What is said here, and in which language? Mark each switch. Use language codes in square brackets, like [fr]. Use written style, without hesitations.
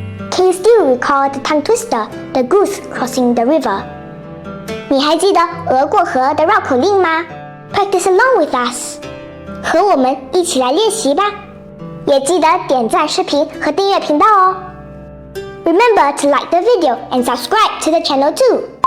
[en] Can you still recall the tongue twister, the goose crossing the river? [zh] 你还记得鹅过河的绕口令吗？ [en] Practice along with us， [zh] 和我们一起来练习吧。也记得点赞视频和订阅频道哦。 [en] Remember to like the video and subscribe to the channel too.